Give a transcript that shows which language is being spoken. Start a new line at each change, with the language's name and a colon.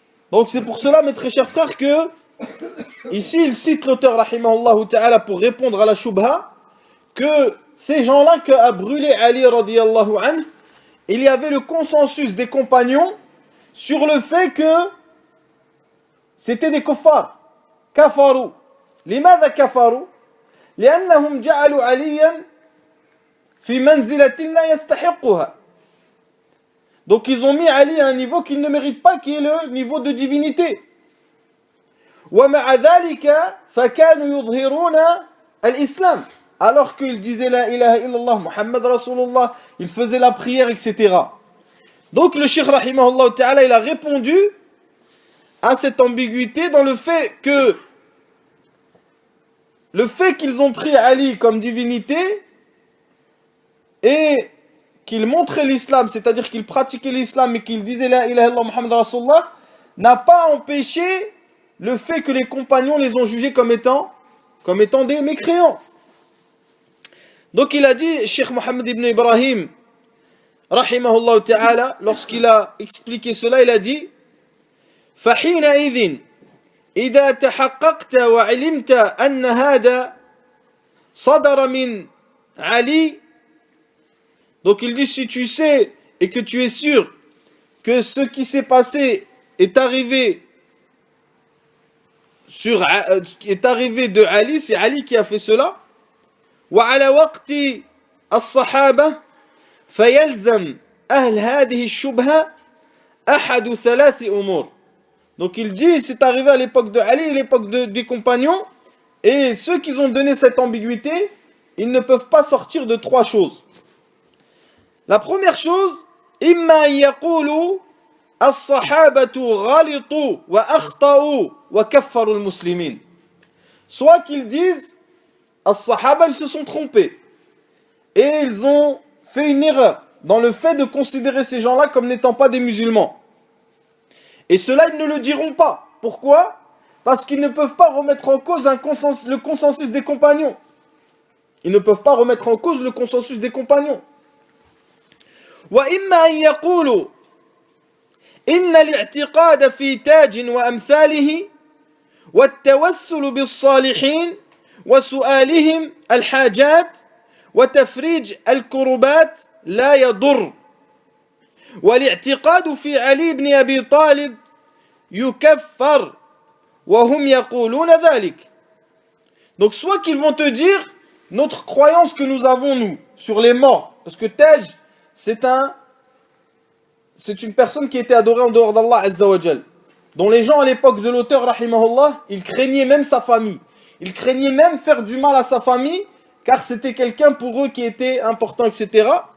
French: Donc c'est pour cela mes très chers frères que ici il cite l'auteur rahimahullah ta'ala pour répondre à la shubha que ces gens-là qui a brûlé Ali radiyallahu anhu, il y avait le consensus des compagnons sur le fait que c'était des kuffars,
Arabic: كفروا. لماذا كفروا؟ لأنهم جعلوا عليا في منزلة لا يستحقها.
French: Donc ils ont mis Ali à un niveau qu'il ne mérite pas, qui est le niveau de divinité.
Arabic: ومع ذلك فكانوا يظهرون الإسلام.
French: Alors qu'ils disaient la ilaha illallah, Muhammad Rasulullah, ils faisaient la prière, etc. Donc le Cheikh rahimahullah ta'ala, il a répondu à cette ambiguïté dans le fait qu'ils ont pris Ali comme divinité et qu'ils montraient l'islam, c'est-à-dire qu'ils pratiquaient l'islam et qu'ils disaient la ilaha illallah Muhammad Rasulullah, n'a pas empêché le fait que les compagnons les ont jugés comme étant des mécréants. Donc il a dit, Cheikh Mohammed ibn Ibrahim, rahimahullah ta'ala, lorsqu'il a expliqué cela, il a dit
Arabic: فَحِينَئِذٍ إِذَا تَحَقَّقْتَ وَعِلِمْتَ أَنَّ هَذَا صَدَرَ مِنْ عَلِي.
French: Donc il dit, si tu sais et que tu es sûr que ce qui s'est passé est arrivé de Ali, c'est Ali qui a fait cela.
Arabic: وعلى وقت الصحابة فيلزم أهل هذه الشبهة أحد ثلاث أمور.
French: Donc il dit, c'est arrivé à l'époque de Ali et l'époque des compagnons, et ceux qui ont donné cette ambiguïté, ils ne peuvent pas sortir de trois choses. La première chose,
Arabic: إما أن يقولوا الصحابة غلطوا وأخطأوا وكفروا المسلمين.
French: Soit qu'ils disent As-Sahaba, ils se sont trompés. Et ils ont fait une erreur dans le fait de considérer ces gens-là comme n'étant pas des musulmans. Et cela, ils ne le diront pas. Pourquoi? Parce qu'ils ne peuvent pas remettre en cause le consensus des compagnons. Ils ne peuvent pas remettre en cause le consensus des compagnons.
Arabic: وَإِمَّا أَن يَقُولُوا إِنَّ الِاعْتِقَادَ فِي تَاجٍ وَأَمْثَالِهِ وَالتَّوَسُّلُ بِالصَّالِحِينَ وسؤالهم الحاجات وتفريج الكربات لا يضر والاعتقاد في علي بن أبي طالب يكفر وهم يقولون ذلك.
French: Donc soit qu'ils vont te dire notre croyance que nous avons nous sur les morts, parce que Taj c'est une personne qui était adorée en dehors d'Allah Azza wa Jal, dont les gens à l'époque de l'auteur rahimahullah, ils craignaient même sa famille. Il craignait même faire du mal à sa famille, car c'était quelqu'un pour eux qui était important, etc.